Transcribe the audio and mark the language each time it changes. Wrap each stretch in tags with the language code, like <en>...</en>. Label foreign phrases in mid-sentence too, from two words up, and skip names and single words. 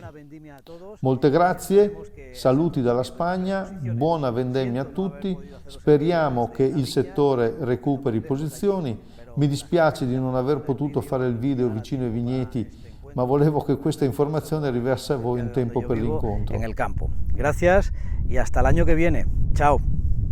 <it>Molte grazie, saluti dalla Spagna, buona vendemmia a tutti, speriamo che il settore recuperi posizioni. Mi dispiace di non aver potuto fare il video vicino ai vigneti, ma volevo che questa informazione arrivasse a voi in tempo per l'incontro.</it> <es>En el campo. Gracias y hasta el año que viene. Chao.</es>